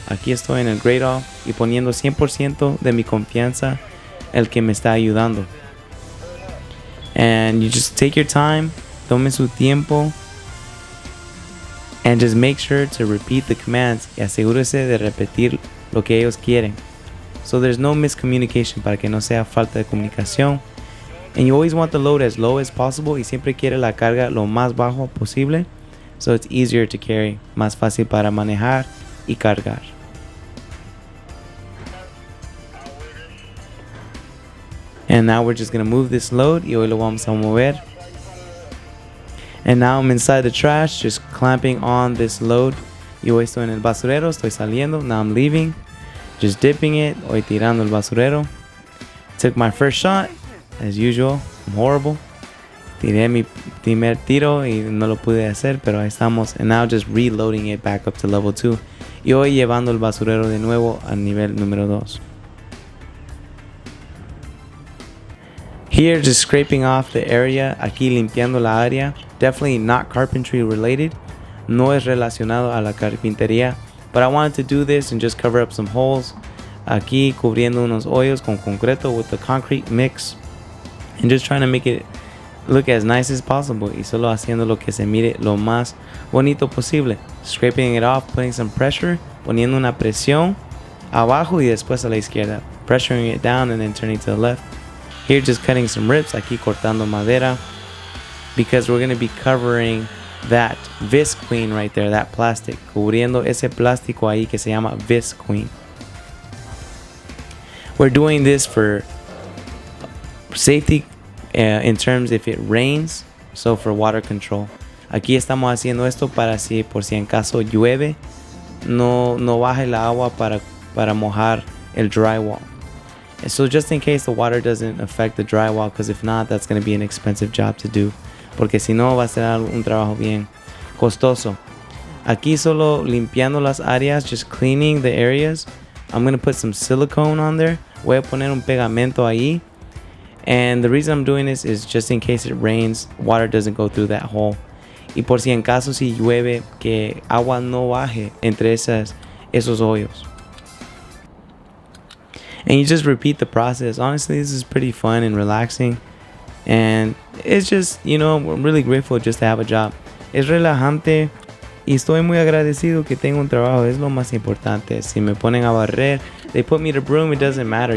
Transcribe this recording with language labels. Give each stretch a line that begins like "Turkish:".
Spanish: Aquí estoy en el gradle y poniendo 100% de mi confianza el que me está ayudando.
English: And you just take your time,
Spanish: tome su tiempo,
English: and just make sure to repeat the commands
Spanish: y asegúrese de repetir lo que ellos quieren.
English: So there's no miscommunication,
Spanish: para que no sea falta de comunicación.
English: And you always want the load as low as possible,
Spanish: y siempre quiere la carga lo más bajo posible,
English: so it's easier to carry,
Spanish: más fácil para manejar y cargar.
English: And now we're just going to move this load,
Spanish: y hoy lo vamos a mover.
English: And now I'm inside the trash, just clamping on this load.
Spanish: Y hoy estoy en el basurero, estoy saliendo.
English: Now I'm leaving, just dipping it.
Spanish: Hoy tirando el basurero.
English: Took my first shot, as usual. I'm horrible.
Spanish: Tiré mi primer tiro y no lo pude hacer, pero ahí estamos.
English: And now just reloading it back up to level 2.
Spanish: Y hoy llevando el basurero de nuevo al nivel número 2.
English: Here, just scraping off the area.
Spanish: Aquí limpiando la área.
English: Definitely not carpentry related.
Spanish: No es relacionado a la carpintería.
English: But I wanted to do this and just cover up some holes.
Spanish: Aquí cubriendo unos hoyos con concreto
English: with the concrete mix. And just trying to make it look as nice as possible.
Spanish: Y solo haciendo lo que se mire lo más bonito posible.
English: Scraping it off, putting some pressure.
Spanish: Poniendo una presión abajo y después a la izquierda.
English: Pressuring it down and then turning to the left. Here just cutting some rips,
Spanish: aquí cortando madera,
English: because we're going to be covering that visqueen right there, that plastic,
Spanish: cubriendo ese plástico ahí que se llama visqueen.
English: We're doing this for safety in terms if it rains, so for water control.
Spanish: Aquí estamos haciendo esto para si por si en caso llueve, no baje el agua para mojar el drywall.
English: So just in case the water doesn't affect the drywall, because if not, that's going to be an expensive job to do.
Spanish: Porque si no, va a ser un trabajo bien costoso. Aquí solo limpiando las áreas,
English: just cleaning the areas. I'm going to put some silicone on there.
Spanish: Voy a poner un pegamento ahí.
English: And the reason I'm doing this is just in case it rains, water doesn't go through that hole.
Spanish: Y por si en caso si llueve, que agua no baje entre esos hoyos.
English: And you just repeat the process. Honestly, this is pretty fun and relaxing. And it's just, I'm really grateful just to have a job.
Spanish: Es relajante y estoy muy agradecido que tengo un trabajo. Es lo más importante. Si me ponen a barrer,
English: they put me to broom, it doesn't matter.